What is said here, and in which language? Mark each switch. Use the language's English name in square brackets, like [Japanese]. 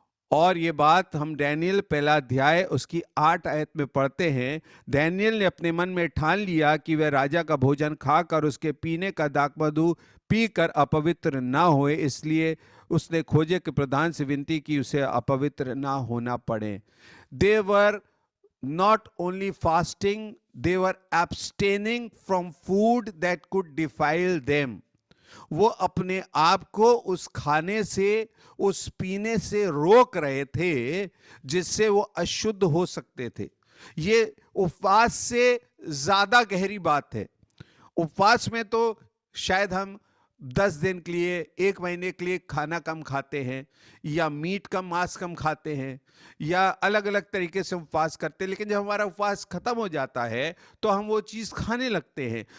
[Hindi] और ये बात हम डैनियल पहला अध्याय उसकी 8 आयत में पढ़ते हैं। डैनियल ने अपने मन में ठान लिया कि वह राजा का भोजन खाकर उसके पीने का दाखमधु पीकर अपवित्र ना होए, इसलिए उसने खोजे के प्रधान से विनती की उसे अपवित्र ना होना पड़े। [English] They were not only fasting, they were abstaining from food that could defile them. [Hindi] वो अपने आप को उस खाने से, उस पीने से रोक रहे थे जिससे वो अशुद्ध हो सकते थे। ये उपवास से ज्यादा गहरी बात है। उपवास में तो शायद हम 10 दिन के लिए, 1 महीने के लिए खाना कम खाते हैं, या मीट कम, मांस कम खाते हैं, या अलग अलग तरीके से उपवास करते हैं, लेकिन जब हमारा उपवास खत्म हो जाता है तो हम वो चीज खाने लगते हैं।